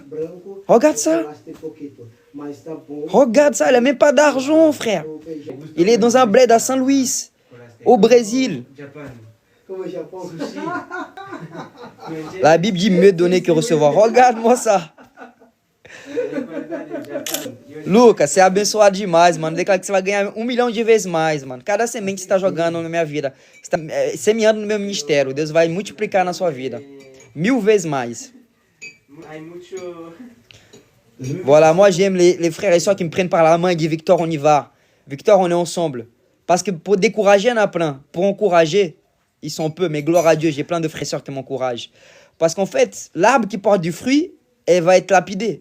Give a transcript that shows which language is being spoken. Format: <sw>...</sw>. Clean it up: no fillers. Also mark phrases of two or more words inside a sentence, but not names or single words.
<fr>Regarde ça. Regarde ça, il n'a même pas d'argent, frère. Il est dans un bled à Saint-Louis, au Brésil. La Bible dit mieux donner que recevoir. Regarde-moi ça.</fr> <pt>Lucas, você é abençoado demais, mano. Declara que você vai ganhar 1 milhão de vezes mais, mano. Cada semente que você está jogando na minha vida, você está semeando no meu ministério. Deus vai multiplicar na sua vida. 1000 vezes mais.</pt> <fr>Voilà, moi j'aime les frères et sœurs qui me prennent par la main et disent Victor, on y va. Victor, on est ensemble. Parce que pour décourager, il y en a plein. Pour encourager, ils sont peu. Mais gloire à Dieu, j'ai plein de frères et sœurs qui m'encouragent. Parce qu'en fait, l'arbre qui porte du fruit, elle va être lapidée.</fr>